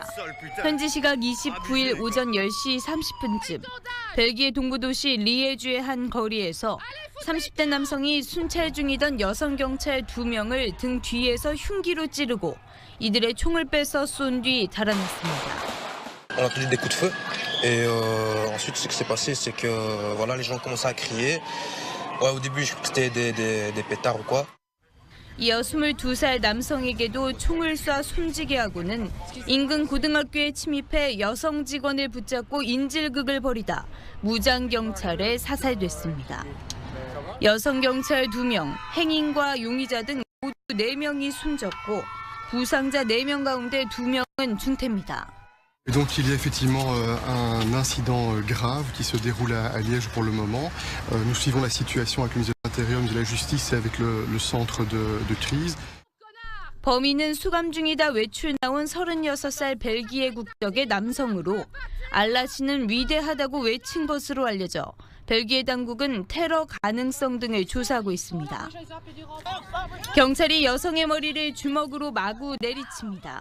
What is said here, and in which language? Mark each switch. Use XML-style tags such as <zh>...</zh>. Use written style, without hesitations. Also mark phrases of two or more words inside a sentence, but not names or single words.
<ko>현지 시각 29일 오전 10시 30분쯤 벨기에 동부도시 리에주의 한 거리에서 30대 남성이 순찰 중이던 여성 경찰 2명을 등 뒤에서 흉기로 찌르고 이들의 총을 뺏어 쏜 뒤 달아났습니다.</ko> <fr>On a entendu des coups de feu et ensuite ce qui s'est passé c'est que voilà les gens commençaient à crier. Ouais, au début je crois que c'était des pétards ou quoi.</fr> <ko>이어 22살 남성에게도 총을 쏴 숨지게 하고는 인근 고등학교에 침입해 여성 직원을 붙잡고 인질극을 벌이다 무장 경찰에 사살됐습니다. 여성 경찰 2명, 행인과 용의자 등 모두 4명이 숨졌고 부상자 4명 가운데 2명은 중태입니다.</ko> <fr>Donc il y a effectivement un incident grave qui se déroule à Liège pour le moment. Nous suivons la situation avec le ministère de l'Intérieur, de la Justice et avec le centre de crise.</fr> <ko>범인은 수감 중이다 외출 나온 36살 벨기에 국적의 남성으로 알라 씨는 위대하다고 외친 것으로 알려져 벨기에 당국은 테러 가능성 등을 조사하고 있습니다. 경찰이 여성의 머리를 주먹으로 마구 내리칩니다.</ko>